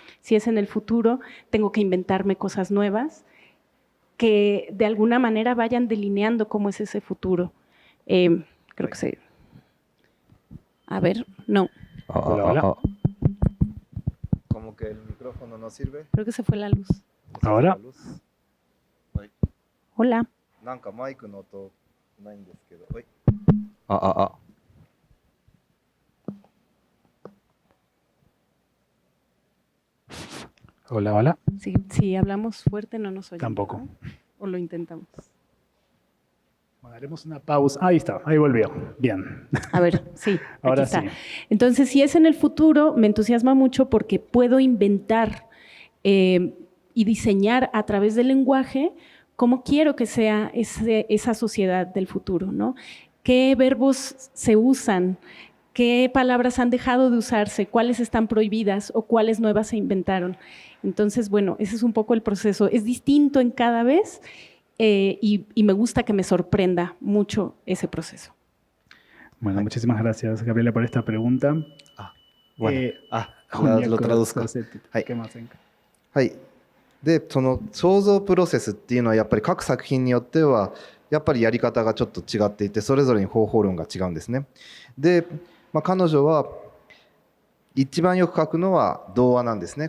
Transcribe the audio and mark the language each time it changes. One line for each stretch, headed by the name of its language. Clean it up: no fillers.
Spanish: Si es en el futuro, tengo que inventarme cosas nuevas que de alguna manera vayan delineando cómo es ese futuro. Creo que se... A ver, no. Hola. Como que el micrófono no sirve. Creo que se fue la luz. Ahora. Hola.
Japanese: なんかマイクの音ないんですけど。
Spanish: Hola, hola. Si hablamos fuerte no nos oyen. Tampoco. ¿No? O lo intentamos. Bueno, haremos una pausa. Ahí está, ahí volvió. Bien. A ver, sí, Ahora aquí está. sí. Entonces, si es en el futuro, me entusiasma mucho porque puedo inventar y diseñar a través del lenguaje cómo quiero que sea esa sociedad del futuro, ¿no? ¿Qué verbos se usan? ¿Qué palabras han dejado de usarse? ¿Cuáles están prohibidas o cuáles nuevas se inventaron? Entonces, bueno, ese es un poco el proceso. Es distinto en cada vez y me gusta que me sorprenda mucho ese proceso. Bueno, muchísimas gracias, Gabriela, por esta pregunta. Bueno,
Japanese: 翻訳
Spanish: lo traduzco.
Japanese: させていただけませんか。はい。で、その創造プロセスっていうのはやっぱり各作品によってはやっぱりやり方がちょっと違っていて、それぞれに方法論が違うんですね。で、彼女は一番よく書くのは童話なんですね。